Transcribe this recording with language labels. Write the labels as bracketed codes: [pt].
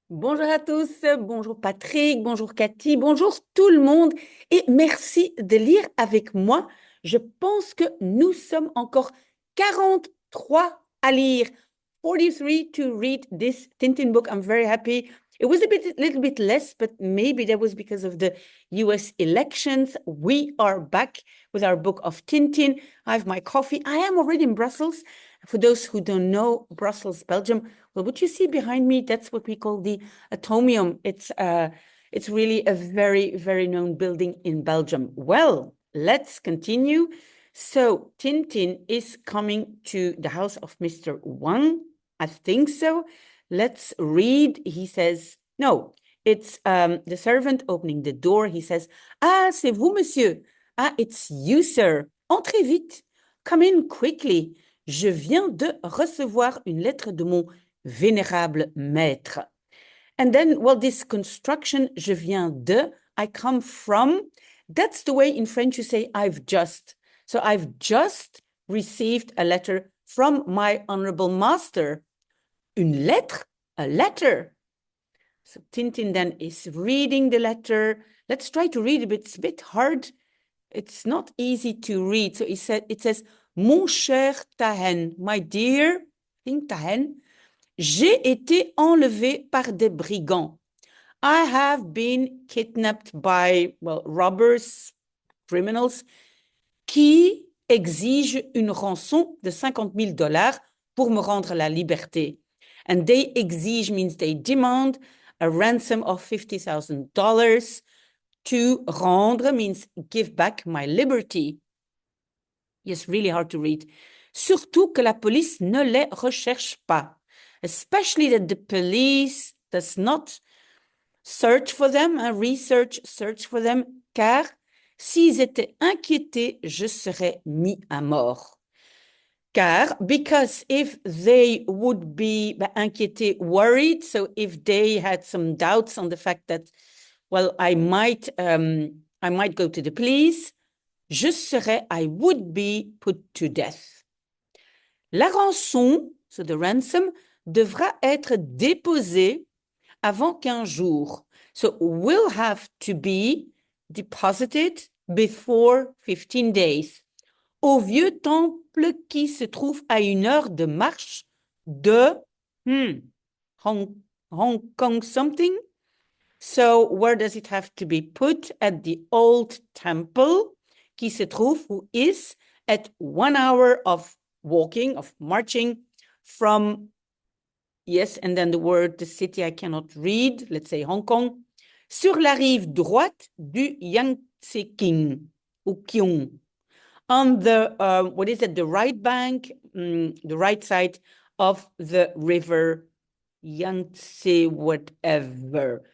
[fr] Bonjour à tous, bonjour Patrick, bonjour Cathy, bonjour tout le monde et merci de lire avec moi. Je pense que nous sommes encore 43 à lire. [en] 43 to read this Tintin book. I'm very happy. It was little bit less, but maybe that was because of the US elections. We are back with our book of Tintin. I have my coffee. I am already in Brussels. For those who don't know, Brussels, Belgium. Well, what you see behind me, that's what we call the Atomium. It's really a very, very known building in Belgium. Well, let's continue. So Tintin is coming to the house of Mr. Wang. I think so. Let's read. He says, no, it's the servant opening the door. He says, [fr] ah, c'est vous, monsieur. [en] Ah, it's you, sir. [fr] Entrez vite. [en] Come in quickly. [fr] Je viens de recevoir une lettre de mon vénérable maître. [en] And then, well, this construction, [fr] je viens de, [en] I come from, that's the way in French you say I've just. So I've just received a letter from my honorable master. [fr] Une lettre, [en] a letter. So Tintin then is reading the letter. Let's try to read it, but it's a bit hard. It's not easy to read. [fr] So it says, Mon cher Tahen, [en] my dear, I think [fr] Tahen, j'ai été enlevé par des brigands. [en] I have been kidnapped by, well, robbers, criminals, [fr] qui exigent une rançon de $50,000 pour me rendre la liberté. [en] And they exige means they demand a ransom of $50,000. To rendre means give back my liberty. Yes, really hard to read. [fr] Surtout que la police ne les recherche pas. [en] Especially that the police does not search for them, search for them, [fr] car s'ils étaient inquiétés, je serais mis à mort. [en] Car, because if they would be inquiétés, worried, so if they had some doubts on the fact that, well, I might go to the police, [fr] je serais, [en] I would be put to death. [fr] La rançon, [en] so the ransom, [fr] devra être déposée avant 15 jours. [en] So will have to be deposited before 15 days. [fr] Au vieux temple qui se trouve à 1 heure de marche de Hong Kong something. [en] So where does it have to be put? At the old temple [fr] qui se trouve, [en] who is at 1 hour of walking, of marching from, yes, and then the word, the city I cannot read, let's say Hong Kong, [fr] sur la rive droite du Yangtze King, ou Kiong, [en] on the, what is it, the right bank, the right side of the river Yangtze, whatever.